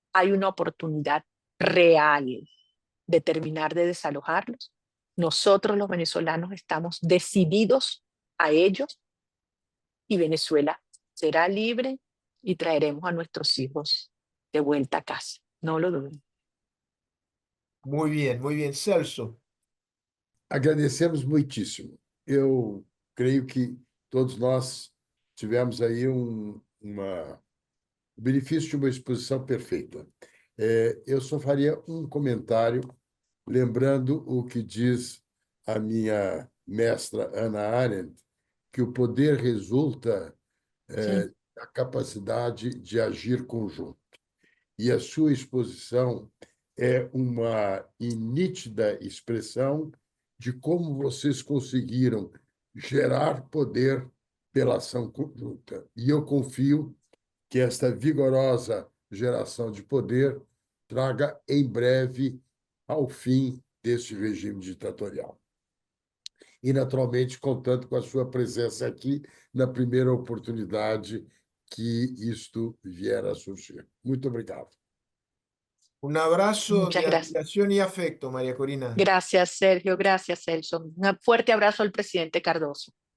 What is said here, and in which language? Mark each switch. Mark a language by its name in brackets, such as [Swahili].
[Spanish] Hay una oportunidad real de terminar de desalojarlos. Nosotros los venezolanos estamos decididos a ellos y Venezuela será libre y traeremos a nuestros hijos de vuelta a casa. No lo duden. Muy bien, Celso. [Portuguese] Agradecemos muitíssimo. Eu creio que todos nós tivemos aí o benefício de uma exposição perfeita. Eu só faria um comentário, lembrando o que diz a minha mestra Hannah Arendt, que o poder resulta [Spanish] Sí. [Portuguese] da capacidade de agir conjunto. E a sua exposição é uma nítida expressão de como vocês conseguiram gerar poder pela ação conjunta. E eu confio que esta vigorosa geração de poder traga em breve ao fim deste regime ditatorial. e, naturalmente, contando com a sua presença aqui na primeira oportunidade que isto vier a surgir. Muito obrigado. [Spanish] Un abrazo Muchas de gracias. admiración y afecto, María Corina. Gracias, Sergio. Gracias, Celso. Un fuerte abrazo al presidente Cardoso.